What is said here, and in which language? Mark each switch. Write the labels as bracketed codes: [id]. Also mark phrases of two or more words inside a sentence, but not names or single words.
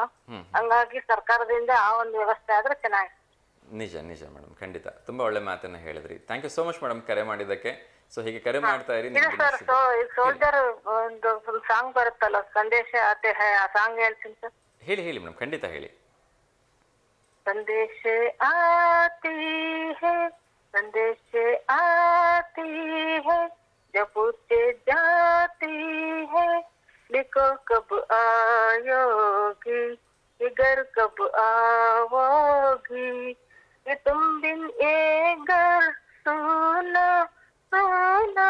[kn] ಹಂಗಾಗಿ ಸರ್ಕಾರದಿಂದ ಆ ಒಂದು ವ್ಯವಸ್ಥೆ ಆದ್ರೆ ಚೆನ್ನಾಗಿ. ನಿಜ ನಿಜ ಮೇಡಮ್, ಖಂಡಿತ ತುಂಬಾ ಒಳ್ಳೆ ಮಾತನ್ನ ಹೇಳಿದ್ರಿ. [en] thank you so much madam [kn] ಕರೆ ಮಾಡಿದ್ದಕ್ಕೆ. ಸೊ ಹೀಗೆ ಕರೆ ಮಾಡ್ತಾ ಇರಿ. ಸೋಲ್ಜರ್ ಒಂದು ಸಾಂಗ್ ಬರುತ್ತಲ್ಲ, [hi] संदेश आते हैं, [kn] ಆ ಸಾಂಗ್ ಹೇಳ್ತೀನಿ ಸರ್. ಹೇಳಿ ಹೇಳಿ ಮೇಡಮ್, ಖಂಡಿತ ಹೇಳಿ. [hi] संदेश आती है, संदेश आती है, जो पूछे जाती है, लिखो कब आयोगी, इधर कब आओगी, ये तुम बिन ये घर सुना सुना।